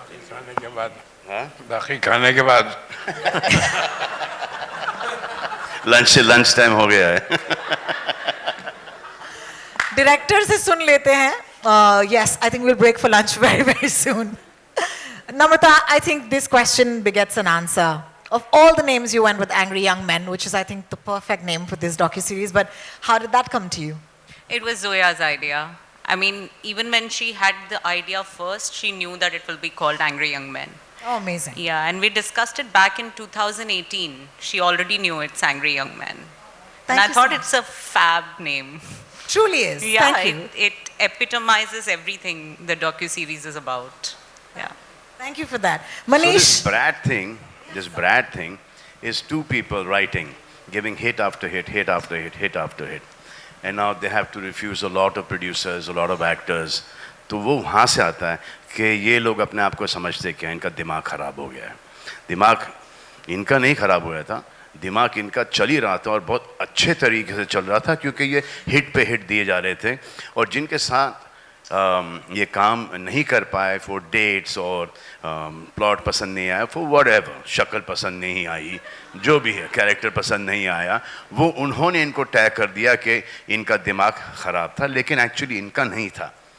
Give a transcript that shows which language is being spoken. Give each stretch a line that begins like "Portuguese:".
Hindi: खाने के बाद बाकी खाने के बाद लंच टाइम हो गया है. डायरेक्टर से सुन लेते हैं.
English: Yes, I think we'll break for lunch very, very soon. Namrata, I think this question begets an answer. Of all the names you went with Angry Young Men, which is I think the perfect name for this docuseries, but how did that come to you? It was Zoya's idea. I mean, even when she had the idea first, she knew that it will be called Angry Young Men. Oh, amazing. Yeah, and we discussed it back in 2018. She already knew it's Angry Young Men. Thank and I you thought so it's a fab name. Truly is. Yeah, Thank you. it epitomizes everything the docu-series is about. Yeah. Thank you for that. So Manish, this Brad thing is two people writing, giving hit after hit, hit after hit, hit after hit. And now they have to refuse a lot of producers, a lot of actors.
Hindi: तो वो वहाँ से आता है कि ये लोग अपने आप को समझते क्या इनका दिमाग ख़राब हो गया है. दिमाग इनका नहीं ख़राब हुआ था, दिमाग इनका चल ही रहा था और बहुत अच्छे तरीके से चल रहा था क्योंकि ये हिट पे हिट दिए जा रहे थे. और जिनके साथ ये काम नहीं कर पाए
English: for dates
Hindi: और प्लॉट पसंद नहीं आया
English: for whatever,
Hindi: शक्ल पसंद नहीं आई, जो भी है कैरेक्टर पसंद नहीं आया, वो उन्होंने इनको टैग कर दिया कि इनका दिमाग ख़राब था, लेकिन एक्चुअली इनका नहीं था.